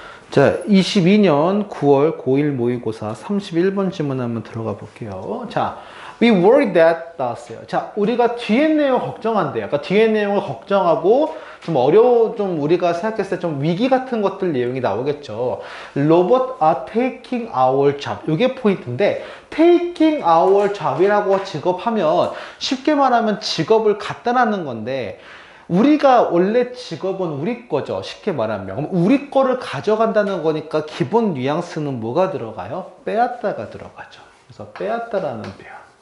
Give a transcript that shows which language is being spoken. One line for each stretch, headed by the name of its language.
Korean: 자, 22년 9월 고1 모의고사 31번 질문 한번 들어가 볼게요. 자,
English: we worry that
Korean: 나왔어요. 자, 우리가 뒤에 내용 걱정한대요. 그러니까 뒤에 내용을 걱정하고 좀 우리가 생각했을 때 좀 위기 같은 것들 내용이 나오겠죠.
English: Robots are taking our job.
Korean: 이게 포인트인데,
English: taking our job
Korean: 이라고 직업하면 쉽게 말하면 직업을 갖다라는 건데, 우리가 원래 직업은 우리 거죠. 쉽게 말하면. 그럼 우리 거를 가져간다는 거니까 기본 뉘앙스는 뭐가 들어가요? 빼앗다가 들어가죠. 그래서 빼앗다라는 표현.